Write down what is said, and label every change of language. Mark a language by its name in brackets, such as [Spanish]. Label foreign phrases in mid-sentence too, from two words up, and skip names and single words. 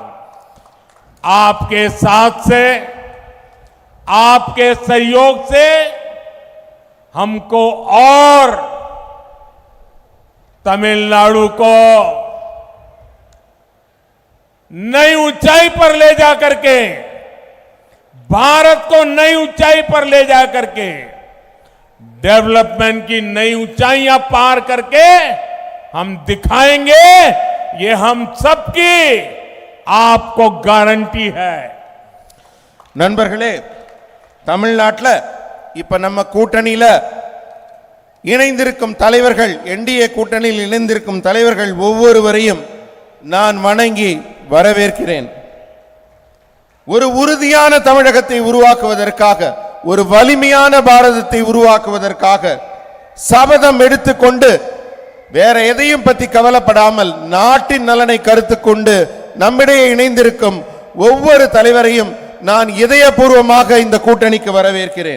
[Hindi] आपके साथ से, आपके सहयोग से हमको और तमिलनाडु को नई ऊंचाई पर ले जा करके, भारत को नई ऊंचाई पर ले जा करके, डेवलपमेंट की नई ऊंचाइयां पार करके हम दिखाएंगे। ये हम सबकी आपको गारंटी है। [Tamil] நண்பர்களே, தமிழ்நாட்டில் இப்ப நம்ம கூட்டணியில இணைந்திருக்கும் தலைவர்கள், என்டிஏ கூட்டணியில் இணைந்திருக்கும் தலைவர்கள் ஒவ்வொருவரையும் நான் வணங்கி வரவேற்கிறேன். ஒரு உறுதியான தமிழகத்தை உருவாக்குவதற்காக, ஒரு வலிமையான பாரதத்தை உருவாக்குவதற்காக சபதம் எடுத்துக்கொண்டு வேற எதையும் பத்தி கவலைப்படாமல் நாட்டின் நலனை கருத்து கொண்டு நம்மிடையே இணைந்திருக்கும் ஒவ்வொரு தலைவரையும் நான் இதயபூர்வமாக இந்த கூட்டணிக்கு வரவேற்கிறேன்.